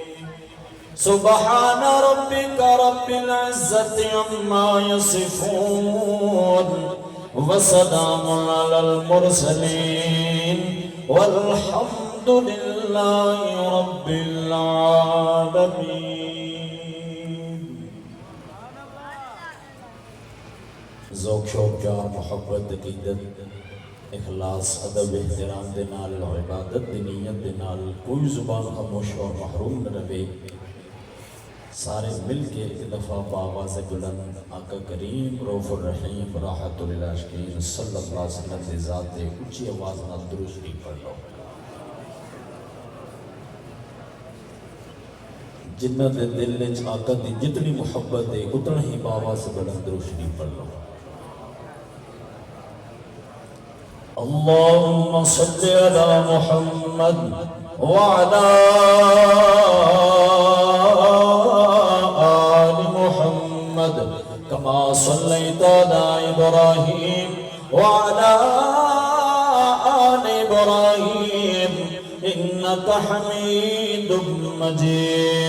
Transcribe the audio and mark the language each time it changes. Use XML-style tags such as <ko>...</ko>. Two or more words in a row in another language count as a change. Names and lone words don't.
<ar>سبحان ربك رب العزة عما يصفون وسلام على المرسلين والحمد لله رب العالمين.</ar> <pa>ذوق شوق پیار محبت عقیدت اخلاص ادب احترام دے نال عبادت دی نیت دے نال کوئی زبان خاموش اور محروم نہ رہے. سارے مل کے ایک دفعہ بآواز بلند آقا کریم</pa> <ar>رؤوف الرحیم راحت للعاشقین صلی اللہ علیہ وسلم</ar> <pa>کی ذات دے اونچی آواز نال درود شریف پڑھ لو. جنہ دے دل وچ آقا دی جتنی محبت ہے اتنا ہی بآواز بلند درود شریف پڑھ لو.</pa> <ar>اللهم صل على محمد وعلى كما صليت على إبراهيم وعلى آل إبراهيم إنك حميد مجيد.</ar>